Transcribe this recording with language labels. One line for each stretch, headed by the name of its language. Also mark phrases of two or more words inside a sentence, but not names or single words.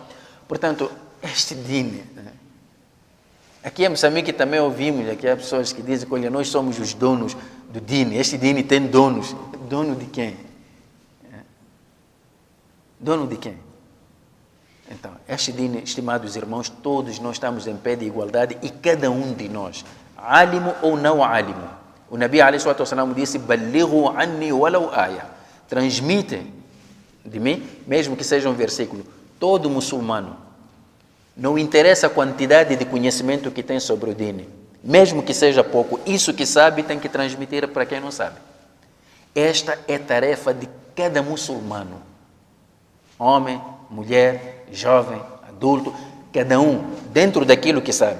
Portuguese: Portanto, este din, aqui em Moçambique também ouvimos, aqui há pessoas que dizem que olha, nós somos os donos do din, este din tem donos. Dono de quem? Dono de quem? Então, este din, estimados irmãos, todos nós estamos em pé de igualdade e cada um de nós, álimo ou não álimo.
Arabic: O نبي عليه الصلاة والسلام disse, "بلغوا عني ولو آية."
Portuguese: Transmitem de mim, mesmo que seja um versículo. todo muçulmano, não interessa a quantidade de conhecimento que tem sobre o dini, mesmo que seja pouco, isso que sabe tem que transmitir para quem não sabe. Esta é tarefa de cada muçulmano, homem, mulher, jovem, adulto, cada um dentro daquilo que sabe.